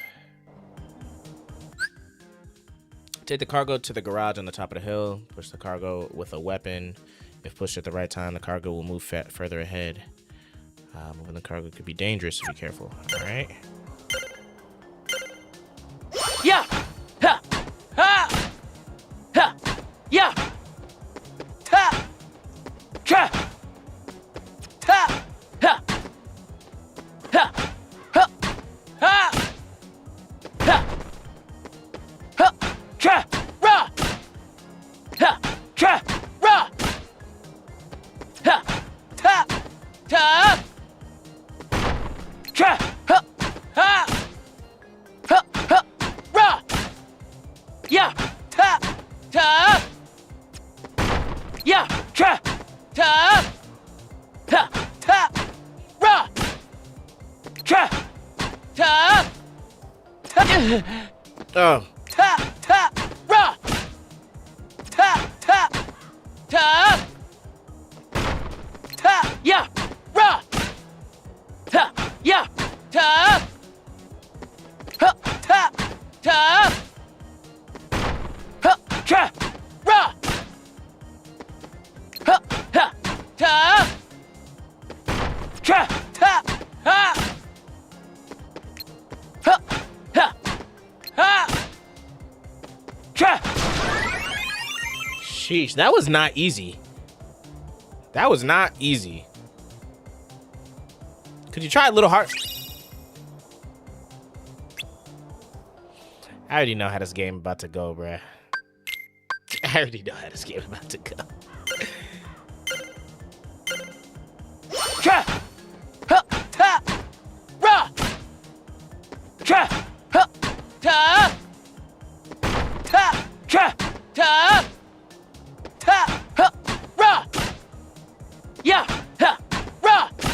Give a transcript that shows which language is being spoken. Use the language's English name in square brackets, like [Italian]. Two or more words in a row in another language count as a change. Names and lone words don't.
[English] Take the cargo to the garage on the top of the hill. Push the cargo with a weapon. If pushed at the right time, the cargo will move further ahead. Moving the cargo could be dangerous, so be careful. All right. Yeah. Ha. Ha. Ha. Yeah. Ta. Tra. Ta. Ha. Ha. Ha. Ha. Ha. Ha. Tra. Ra. Ha. Tra. Ra. Ha. Ta. Ta. Tra. Ha. Ha. Ha. Ha. Ra. Yeah. Ta. Ta. Yeah. Tra. Ta. Ta. Ta. Ra. Tra. Ta. Ta. Oh. Ta. Ta. Ra. Ta. Ta. Ta. Ta. Yeah. Ra. Ta. Yeah. Ta. Ha. Ta. Ta. Ha. Tra. Ra. Ha. Ha. Ta. Tra. Ta. Ha. Ha. Ha. Ha. Tra. Sheesh, that was not easy. That was not easy. Could you try a little hard? I already know how this game about to go, bruh. I already know how this game about to go. Tra. Ha. Ta. Ra. Tra. Ha. Ta. Ta. Tra. Ta. Ta. Ha. Ra. Yeah. Ha. Ra.